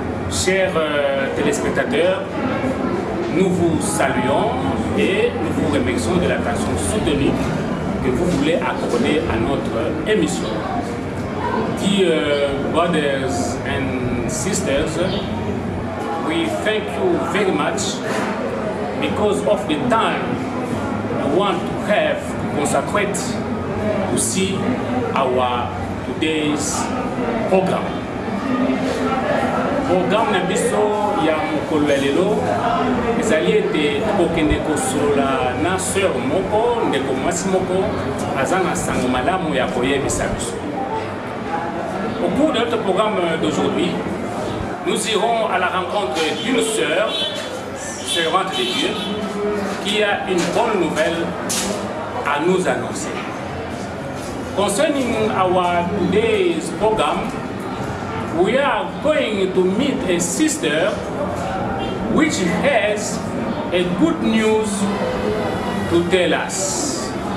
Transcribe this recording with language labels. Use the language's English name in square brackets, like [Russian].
[French] Chers téléspectateurs, nous vous saluons et nous vous remercions de l'attention soutenue que vous voulez accorder à notre émission. [English] Dear brothers and sisters, we thank you very much because of the time we want to have to consecrate to see our today's program. [Lingala] Programme na biso ya mokolo ya lelo ezali ete tokokende kosolola na sœur moko ndeko mwasi moko aza na sango malamu ya koyebisa biso. [French] Au cours de notre programme d'aujourd'hui, nous irons à la rencontre d'une sœur, servante de Dieu, qui a une bonne nouvelle à nous annoncer. [English] Concerning our today's program, we are going to meet a sister which has a good news to tell us.